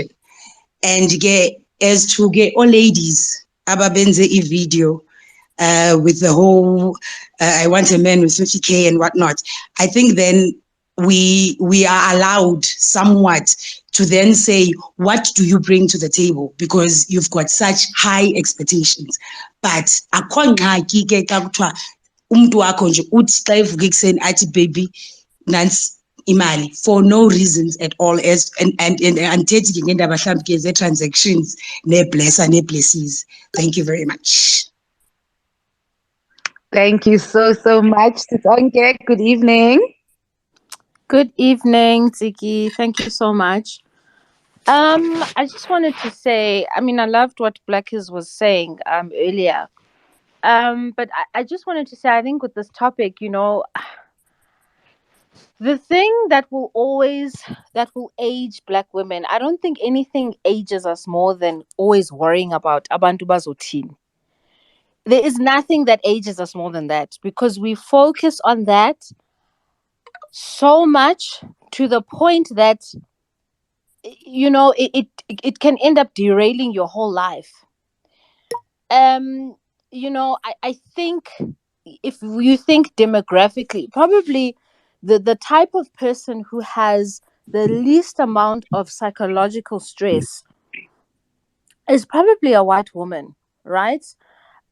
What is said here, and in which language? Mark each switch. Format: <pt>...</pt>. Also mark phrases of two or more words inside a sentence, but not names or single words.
<en>And as to get all ladies ababenze video with the whole I want a man with 50K and whatnot, I think then we are allowed somewhat to then say, what do you bring to the table? Because you've got such high expectations.</en> <xh>But akho ngxaki ke xa kuthiwa umntu wakho nje uthi xa evuka ekuseni athi baby nansi imali</xh> <en>for no reasons at all,</en> <xh>as and andithethi ke ngendaba mhlawumbi ke ze-transactions nee-blesses.</xh> <en>Thank you very much. Thank you so much, Tsonke. Good evening. Good evening, Ntsiki. Thank you so much. I just wanted to say, I mean, I loved what Blackis was saying earlier. But I just wanted to say, I think with this topic, the thing that will age Black women, I don't think anything ages us more than always worrying about</en> <zu>abantu bazothini.</zu> <en>There is nothing that ages us more than that, because we focus on that so much to the point that it can end up derailing your whole life. I think if you think demographically, probably the type of person who has the least amount of psychological stress is probably a white woman, right?</en>